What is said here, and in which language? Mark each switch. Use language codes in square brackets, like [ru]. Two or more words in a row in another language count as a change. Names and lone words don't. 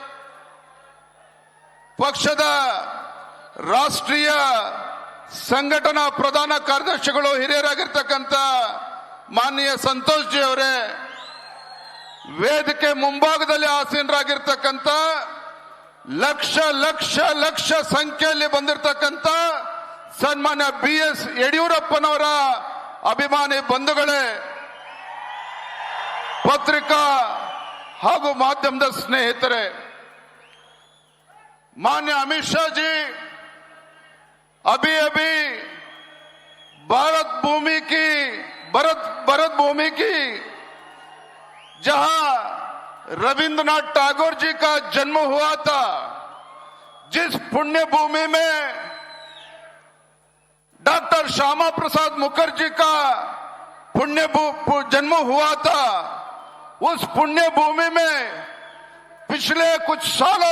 [kn] ಪಕ್ಷದ ರಾಷ್ಟ್ರೀಯ ಸಂಘಟನಾ ಪ್ರಧಾನ ಕಾರ್ಯದರ್ಶಿಗಳು, ಹಿರಿಯರಾಗಿರ್ತಕ್ಕಂಥ ಮಾನನೀಯ ಸಂತೋಷ್ ಜಿ ಅವರೇ, ವೇದಿಕೆ ಮುಂಭಾಗದಲ್ಲಿ ಆಸೀನರಾಗಿರ್ತಕ್ಕಂಥ ಲಕ್ಷ ಲಕ್ಷ ಲಕ್ಷ ಸಂಖ್ಯೆಯಲ್ಲಿ ಬಂದಿರತಕ್ಕಂಥ ಸನ್ಮಾನ್ಯ BS ಯಡಿಯೂರಪ್ಪನವರ ಅಭಿಮಾನಿ ಬಂಧುಗಳೇ, ಪತ್ರಿಕಾ ಹಾಗೂ ಮಾಧ್ಯಮದ ಸ್ನೇಹಿತರೆ, [hi] मान्य अमित शाह जी अभी अभी भारत भूमि की जहां रविंद्रनाथ टैगोर जी का जन्म हुआ था, जिस पुण्य भूमि में डॉक्टर श्यामा प्रसाद मुखर्जी का जन्म हुआ था, उस पुण्य भूमि में पिछले कुछ सालों